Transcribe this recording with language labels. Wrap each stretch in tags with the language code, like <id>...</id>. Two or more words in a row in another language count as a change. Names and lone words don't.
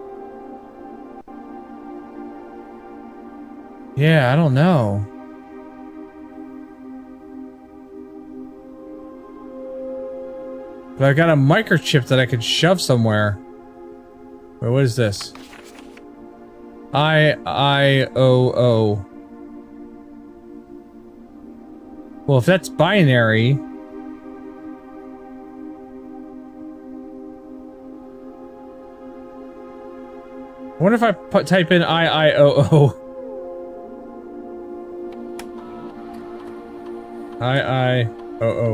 <en>Yeah, I don't know. But I got a microchip that I could shove somewhere. Wait, what is this? I-O-O. Well, if that's binary... I wonder if I type in I-I-O-O. I-I-O-O.</en>